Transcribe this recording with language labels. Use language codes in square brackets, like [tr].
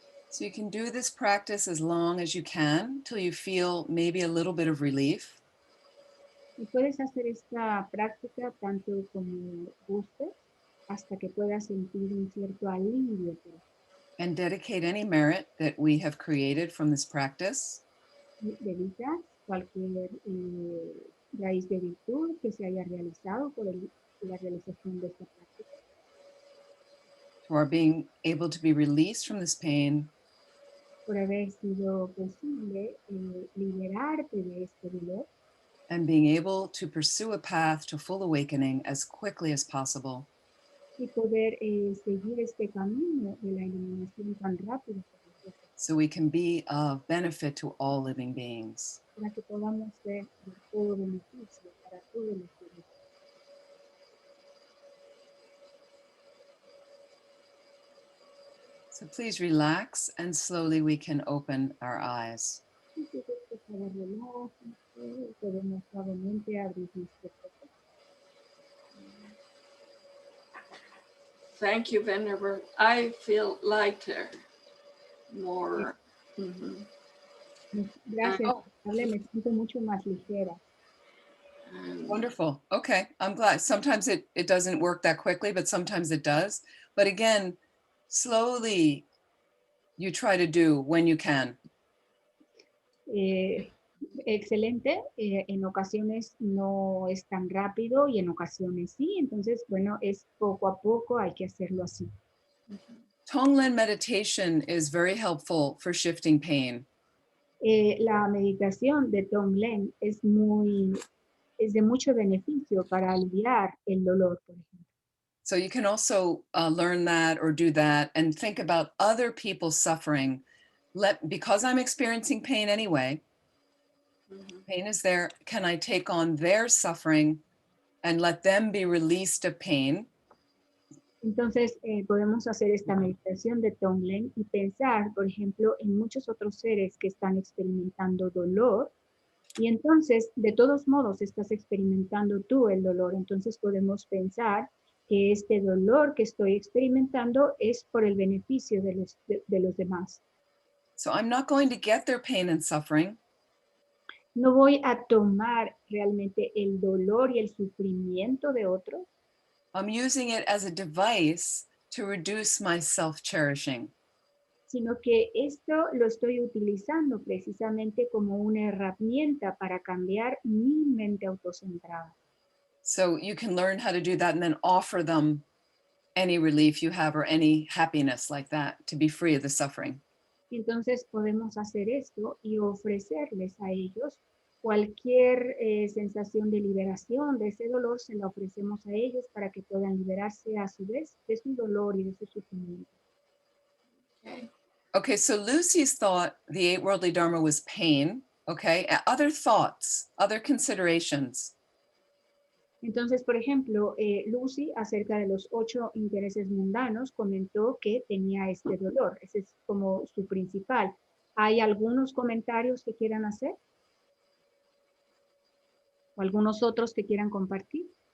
[en] So you can do this practice as long as you can till you feel maybe a little bit of relief. [es] Y puedes hacer esta práctica tanto como gustes hasta que puedas sentir un cierto alivio. [en] And dedicate any merit that we have created from this practice [es] Dedica cualquier raíz de virtud que se haya realizado por la realización de esta práctica. [en] to our being able to be released from this pain [es] Por haber sido posible liberarte de este dolor [en] and being able to pursue a path to full awakening as quickly as possible. [es] y poder seguir este camino de la iluminación tan rápido [en] So we can be of benefit to all living beings. [es] para que podamos ser de todo beneficio para todos los seres. [en] So please relax and slowly we can open our eyes. [es] Entonces, por favor, relájense, podemos suavemente abrir nuestros ojos. [en] Thank you, Venerable. I feel lighter, more. Mhm. [es] Gracias, Oh. me siento mucho más ligera. [en] Wonderful. Okay, I'm glad. Sometimes it doesn't work that quickly, but sometimes it does. But again, slowly you try to do when you can. [es] Excelente, en ocasiones no es tan rápido y en ocasiones sí, entonces bueno, es poco a poco, hay que hacerlo así. [en] Tonglen meditation is very helpful for shifting pain. [es] La meditación de Tonglen es de mucho beneficio para aliviar el dolor, por ejemplo. [en] So you can also learn that or do that and think about other people's suffering. Because I'm experiencing pain anyway, pain is there, can I take on their suffering and let them be released of pain? [es] Entonces podemos hacer esta meditación de Tonglen y pensar, por ejemplo, en muchos otros seres que están experimentando dolor y entonces, de todos modos, estás experimentando tú el dolor. Entonces podemos pensar que este dolor que estoy experimentando es por el beneficio de los demás. [en] So I'm not going to get their pain and suffering. [es] No voy a tomar realmente el dolor y el sufrimiento de otros. [en] I'm using it as a device to reduce my self-cherishing. [es] Sino que esto lo estoy utilizando precisamente como una herramienta para cambiar mi mente autocentrada. [en] So you can learn how to do that and then offer them any relief you have or any happiness like that to be free of the suffering. [es] Entonces podemos hacer esto y ofrecerles a ellos cualquier sensación de liberación de ese dolor, se la ofrecemos a ellos para que puedan liberarse a su vez de su dolor y de su sufrimiento. [en] Okay, so Lucy's thought the eight worldly dharma was pain. Okay, other thoughts, other considerations. [es] Entonces, por ejemplo, Lucy, acerca de los 8 intereses mundanos, comentó que tenía este dolor. Ese es como su principal. ¿Hay algunos comentarios que quieran hacer? ¿O algunos otros que quieran compartir?